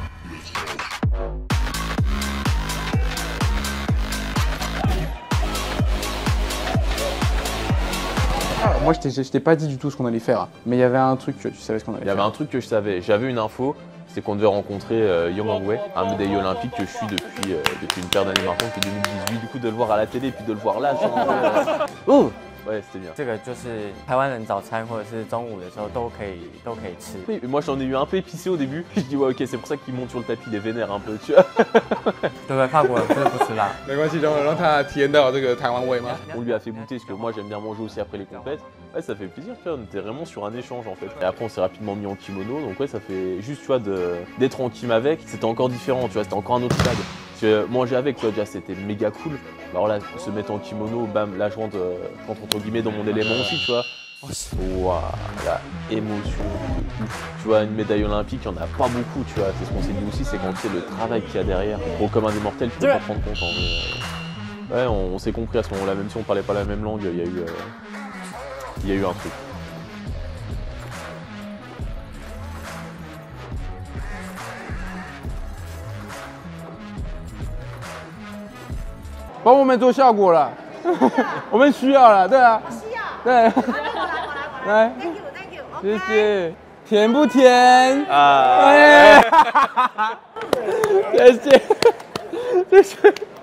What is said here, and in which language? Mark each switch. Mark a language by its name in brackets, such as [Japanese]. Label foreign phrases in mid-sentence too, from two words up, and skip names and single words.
[French] Moi, je t'ai pas dit du tout ce qu'on allait faire, mais il y avait un truc que tu savais ce qu'on allait faire. Il y avait un truc que je savais. J'avais une info, c'est qu'on devait rencontrer Yong Hongwei, un médaillé olympique que je suis depuis une paire d'années maintenant, depuis 2018. Du coup, de le voir à la télé, puis de le voir là, oh ouais, c'était bien. [Chinese] 这个就是台湾人早餐或者是中午的时候都可以吃。 [French] Oui, moi j'en ai eu un peu épicé au début. Je dis ouais ok, c'est pour ça qu'il monte sur le tapis, il est vénère un peu, tu vois. [Chinese] 对不对？法国人真的不吃辣。没关系，让他体验到这个台湾味吗？ [French] On lui a fait goûter parce que moi j'aime bien manger aussi après les compètes. Ouais, ça fait plaisir, tu vois, on était vraiment sur un échange en fait. Et après on s'est rapidement mis en kimono, donc ouais, ça fait juste, tu vois, d'être en kim avec, c'était encore différent, tu vois, c'était encore un autre stade. Parce que manger avec, tu vois, déjà c'était méga cool. Alors là, se mettre en kimono, bam, là je rentre entre guillemets dans mon élément aussi, tu vois. Waouh, la émotion de ouf. Tu vois, une médaille olympique, il n'y en a pas beaucoup, tu vois. C'est ce qu'on s'est dit aussi, c'est quand tu sais le travail qu'il y a derrière. Pour le commun des mortels, tu peux pas te rendre compte en vrai. Ouais, on s'est compris à ce moment-là, même si on parlait pas la même langue, il y a eu un truc. [Chinese] 帮我们做效果了，我们需要了，对啊，需要。对，来， [English] Thank you, thank you. [Chinese] 谢谢，甜不甜？啊，哎，谢谢，谢谢。